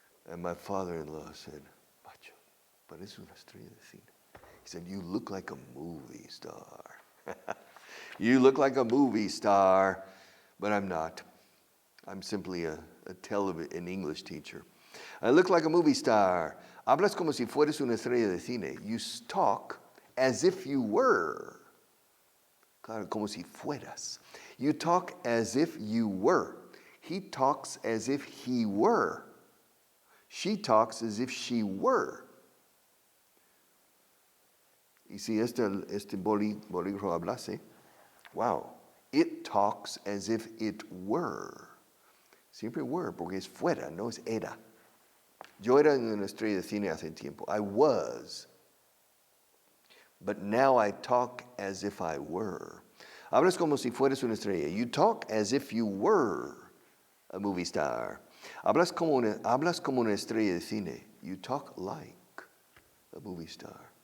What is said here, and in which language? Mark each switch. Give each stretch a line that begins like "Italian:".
English: And my father-in-law said,
Spanish: Pacho, pareces una estrella de cine.
English: He said, you look like a movie star. You look like a movie star, but I'm not. I'm simply an English teacher. I look like a movie star.
Spanish: Hablas como si fueras una estrella de cine.
English: You talk as if you were.
Spanish: Claro, como si fueras.
English: You talk as if you were. He talks as if he were. She talks as if she were.
Spanish: Y si este bolígrafo hablase,
English: wow, it talks as if it were.
Spanish: Siempre were, porque es fuera, no es era. Yo era una estrella de cine hace tiempo.
English: I was. But now I talk as if I were.
Spanish: Hablas como si fueras una estrella.
English: You talk as if you were a movie star.
Spanish: Hablas como una estrella de cine.
English: You talk like a movie star.